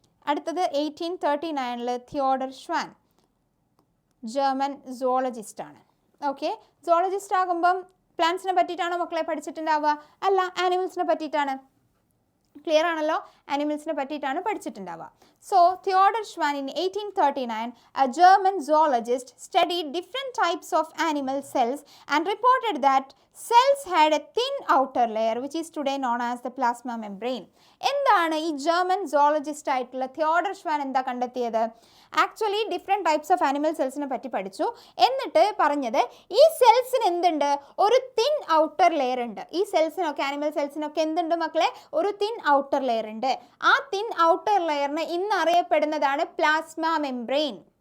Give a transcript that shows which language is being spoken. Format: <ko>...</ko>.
<ml>അടുത്തത് 1839 Theodore Schwann, German zoologist ആണ്. Okay, zoologist ആകുമ്പം പ്ലാന്റ്സിനെ പറ്റിയിട്ടാണോ മക്കളെ പഠിച്ചിട്ടുണ്ടാവുക? അല്ല, ആനിമൽസിനെ പറ്റിയിട്ടാണ്. ക്ലിയർ ആണല്ലോ? ആനിമൽസിനെ പറ്റിയിട്ടാണ് പഠിച്ചിട്ടുണ്ടാവുക.</ml> <en>So Theodor Schwann in 1839, a German zoologist, studied different types of animal cells and reported that cells had a thin outer layer which is today known as the plasma membrane.</en> <ml>എന്താണ് ഈ German zoologist ആയിട്ടുള്ള Theodore Schwann എന്താ കണ്ടെത്തിയത്? Actually different types of animal സെൽസിനെ പറ്റി പഠിച്ചു. എന്നിട്ട് പറഞ്ഞത് ഈ സെൽസിന് എന്തുണ്ട്? ഒരു തിൻ ഔട്ടർ ലെയർ ഉണ്ട്. ഈ സെൽസിനൊക്കെ, ആനിമൽ സെൽസിനൊക്കെ എന്തുണ്ട് മക്കളെ? ഒരു തിൻ ഔട്ടർ ലെയർ ഉണ്ട്. ആ തിൻ ഔട്ടർ ലെയറിന് ഇന്ന് അറിയപ്പെടുന്നതാണ് പ്ലാസ്മ മെംബ്രെയിൻ.</ml>